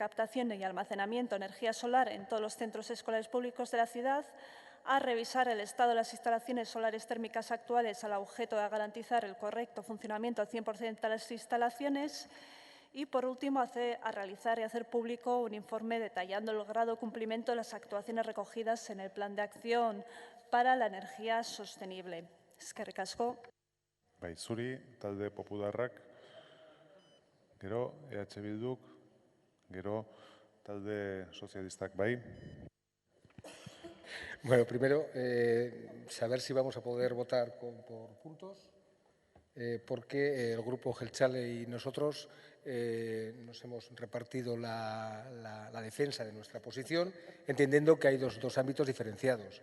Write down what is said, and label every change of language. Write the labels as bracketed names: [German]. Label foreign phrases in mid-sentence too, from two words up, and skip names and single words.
[Spanish] captación y almacenamiento de energía solar en todos los centros escolares públicos de la ciudad, a revisar el estado de las instalaciones solares térmicas actuales al objeto de garantizar el correcto funcionamiento al 100% de las instalaciones y, por último, a realizar y hacer público un informe detallando el grado de cumplimiento de las actuaciones recogidas en el Plan de Acción para la Energía Sostenible. [Basque] Eskerrik asko. Bai, zuri, talde popularrak, gero EH Bilduk, gero talde sozialistak, bai. [Spanish] Bueno, primero, saber si vamos a poder votar por puntos, porque el Grupo Jeltzale y nosotros nos hemos repartido la defensa de nuestra posición, entendiendo que hay dos ámbitos diferenciados.